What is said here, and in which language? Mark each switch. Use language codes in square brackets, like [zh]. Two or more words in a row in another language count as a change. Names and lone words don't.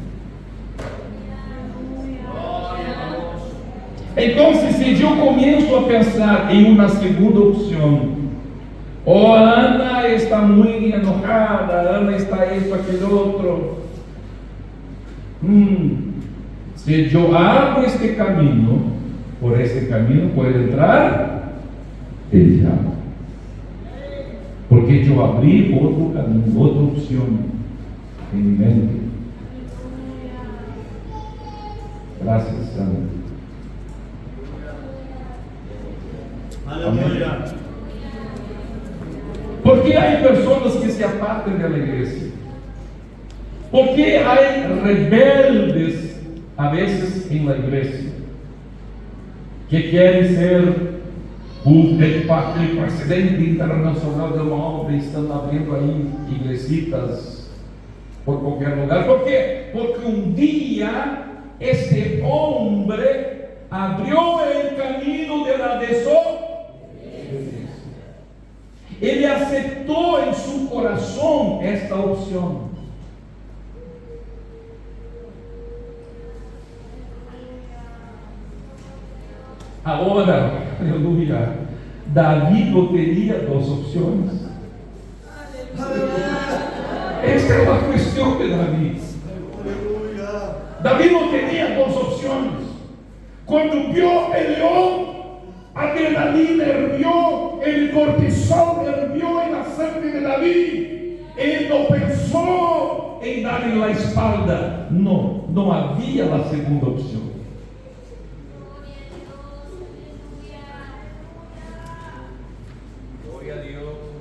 [pt] Então, se eu começo a pensar em uma segunda opção, oh, Ana está muito enojada, Ana está isso, aquele outro, se eu abro este caminho, [es] por este camino puede entrar el diablo. Porque yo abrí otro camino, otra opción en mi mente. Gracias, Señor. Aleluya. ¿Por qué hay personas que se apartan de la iglesia? ¿Por qué hay rebeldes a veces en la iglesia? Que quieren ser el presidente internacional de [pt] uma obra, estão abrindo aí iglesitas por qualquer lugar. ¿Por quê? Porque um dia este homem abriu o caminho [es] de la desobediencia. [pt] Ele aceitou em seu coração esta opção. Agora, aleluia, Davi não teria duas opções. Esta é uma questão de Davi. Davi não teria duas opções. Quando viu o leão, [es] a adrenalina hervió, el cortisol hervió en la sangre de David. Él no pensó en darle la espalda. No, no había la segunda opción. Gloria a Dios.